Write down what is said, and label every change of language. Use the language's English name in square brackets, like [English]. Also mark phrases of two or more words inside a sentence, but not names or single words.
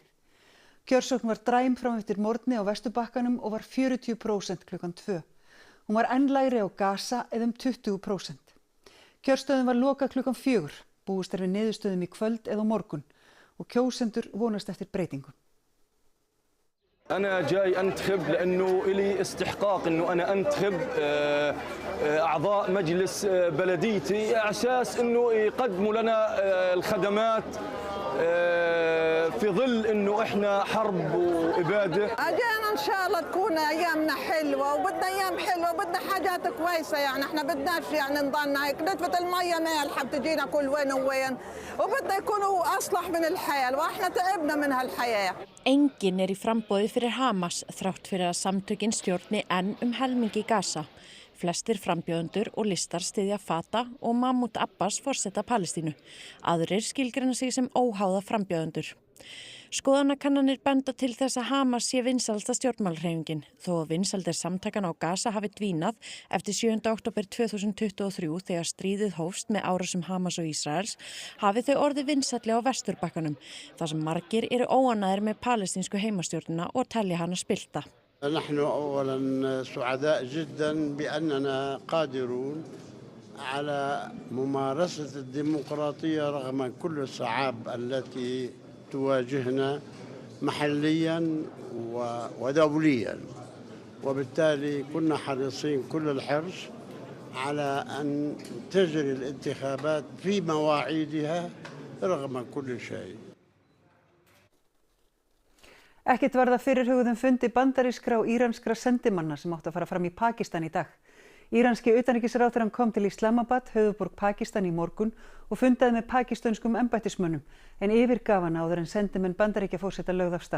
[Icelandic] Kjörsókn var dræm fram eftir morgni á Vesturbakkanum og var 40% klukkan 2. Hún var enn lægri á Gaza eða 20%. Kjörstöðum var lokað klukkan 4, búist við niðurstöðum í kvöld eða á morgun og kjósendur vonast eftir breytingum. [Arabic] أنا جاي أنتخب لأنه إلي استحقاق إنه أنا أنتخب أعضاء مجلس بلديتي على أساس إنه يقدموا لنا الخدمات في ظل إنه إحنا حرب وإبادة. أجينا إن شاء الله تكون أيامنا حلوة وبدنا أيام حلوة وبدنا حاجات كويسة يعني إحنا بدناش يعني نضلنا هيك نتفة المية مالحة بتجينا كل وين ووين وبدنا يكونوا أصلح من الحياة وإحنا تعبنا من هالحياة. [Icelandic] Enginn í framboði fyrir Hamas þrátt fyrir að samtökin stjórni enn helmingi Gaza. Flestir frambjóðendur og listar styðja Fatah og Mahmoud Abbas forseta Palestínu. Aðrir skilgreina sig sem óháða frambjóðendur. Skoðanakannanir benda til þess að Hamas sé vinsælasta stjórnmálahreyfingin, þó að vinsældir samtakana á Gaza hafi dvínað eftir 7. október 2023 þegar stríðið hófst með árásum Hamas og Ísraels, hafi þau orðið vinsælli á Vesturbakkanum, þar sem margir eru óánægðir með palestínsku heimastjórnina og telja hana spillta. [Arabic] نحن أولاً سعداء جداً بأننا قادرون على ممارسة الديمقراطية رغم كل الصعاب التي تواجهنا محلياً ودولياً، وبالتالي كنا حريصين كل الحرص على أن تجري الانتخابات في مواعيدها رغم كل شيء. [Icelandic] Ekkert var það fyrirhuguðum fundi bandarískra og íranskra sendimanna sem átti að fara fram í Pakistan í dag. Íranski utanríkisráðherrann kom til Islamabad, höfuðborg Pakistan, í morgun og fundaði með pakistanskum embættismönnum en yfirgaf hann áður en sendimenn Bandaríkjaforseta lögðu af stað.